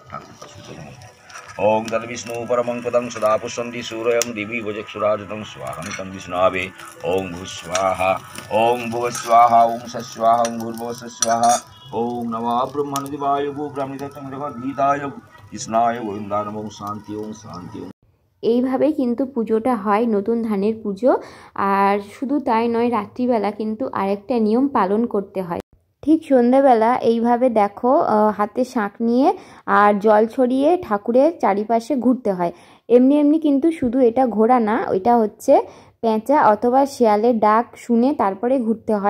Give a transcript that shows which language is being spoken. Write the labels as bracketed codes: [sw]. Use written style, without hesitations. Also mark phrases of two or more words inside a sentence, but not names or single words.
[sa] ॐ तद्विष्णु परमं पदं सदा पुष्पन्ति सूरयं दिवि वचक्षुरादितं स्वाहं तद्विस्नावे ॐ भूस्वाहा ॐ भुवस्वाहा ॐ सस्वाहा ॐ भूर्भुवस्वाहा ॐ नमः ब्रह्मणदेवाय गो ब्राह्मणदत्तं जगद्गीताय कृष्णाय गोविन्दाय नमो शान्ति ओम शांति। [bn] এইভাবেই কিন্তু পুজোটা হয়, নতুন ধানের পুজো। আর শুধু তাই নয়, রাত্রিবেলা কিন্তু আরেকটা নিয়ম পালন করতে হয়। ঠিক সন্ধ্যাবেলা এইভাবে দেখো হাতে শাঁখ নিয়ে আর জল ছড়িয়ে ঠাকুরের চারিপাশে ঘুরতে হয়। এমনি এমনি কিন্তু শুধু এটা ঘোরা না, ওইটা হচ্ছে পেঁচা অথবা শেয়ালের ডাক শুনে তারপরে ঘুরতে হয়।